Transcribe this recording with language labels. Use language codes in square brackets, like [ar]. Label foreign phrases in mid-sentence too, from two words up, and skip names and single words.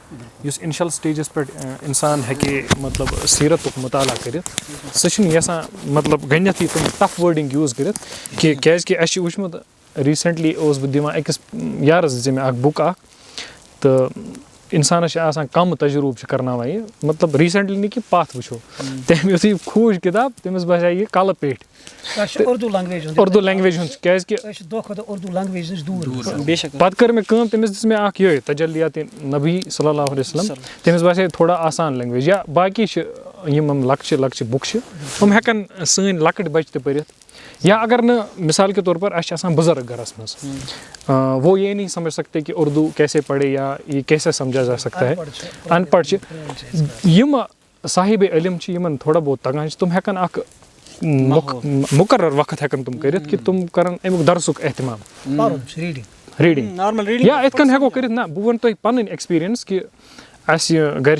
[ks] یُس اِنشَل سٹیجَس پٮ۪ٹھ اِنسان ہٮ۪کہِ مطلب سیٖرتُک مُطالعہ کٔرِتھ سُہ چھُنہٕ یَژھان مطلب گۄڈنٮ۪تھٕے تِم [en] tough wording [ks] یوٗز کٔرِتھ کہِ کیٛازِکہِ اَسہِ چھُ وٕچھمُت ریٖسٮ۪نٛٹلی اوسُس بہٕ دِوان أکِس یارَس دِژے مےٚ اَکھ بُک اَکھ تہٕ اِنسانَس چھِ آسان کَم تجروٗب چھِ کَرناوان یہِ مطلب ریٖسٮ۪نٛٹلی نہٕ کہِ پَتھ وٕچھو تٔمۍ یُتھُے کھوٗج کِتاب تٔمِس باسے یہِ کَلہٕ پیٚٹھۍ اُردو لینٛگویج ہُنٛد کیٛازِکہِ پَتہٕ کٔر مےٚ کٲم تٔمِس دِژ مےٚ اَکھ یِہوٚے تجلیات نبی [ar] صلی اللہ علیہ وسلم [ks] تٔمِس باسے تھوڑا آسان لینٛگویج یا باقٕے چھِ یِم لۄکچہِ لۄکچہِ بُکہٕ چھِ یِم ہٮ۪کَن سٲنۍ لۄکٕٹۍ بَچہِ تہِ پٔرِتھ یا اگر نہٕ [ur] مِثال کے طور پر [ks] اَسہِ چھِ آسان بُزرٕگ گَرَس منٛز [ur] وہ یہ نہیں سمجھ سکتے کہ اردو کیسے پڑھے یا یہ کیسے سمجھا جا سکتا ہے [ks] اَن پَڑھ چھِ یِم صاحبِ علم چھِ یِمَن تھوڑا بہت تَگان چھِ تِم ہٮ۪کَن اَکھ مُقرر وقت ہٮ۪کَن تِم کٔرِتھ کہِ تِم کَرَن اَمیُک دَرسُک احتِمام ریٖڈِنٛگ یا یِتھ کٔنۍ ہٮ۪کو کٔرِتھ نہ بہٕ وَنہٕ تۄہہِ پَنٕنۍ ایٚکٕسپیٖریَنٕس کہِ اَسہِ گَرِ